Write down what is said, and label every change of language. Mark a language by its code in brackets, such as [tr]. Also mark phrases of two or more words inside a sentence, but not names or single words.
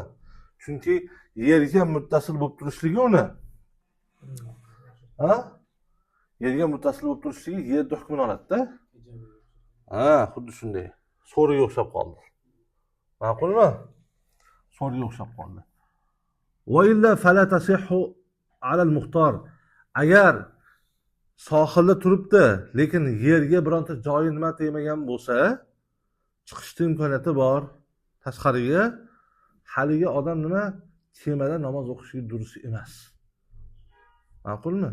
[uz] Chunki yerga muttasil bo'lib turishligi uni. Ha? Yerga muttasil bo'lib turishligi yerda hukmini oladi-da. Ha, xuddi shunday. So'riga o'xshab qoldi. Ma'qulmi? So'riga o'xshab qoldi. [ar] و إلا فلا تصح على المختار. [uz] Agar sohilda turibdi, lekin yerga bironta joyi nima tegmagan bo'lsa, chiqishning imkoniyati bor tashqariga. haligi odam nima? Kemada namoz o'qishligi durust emas. Ma'qulmi?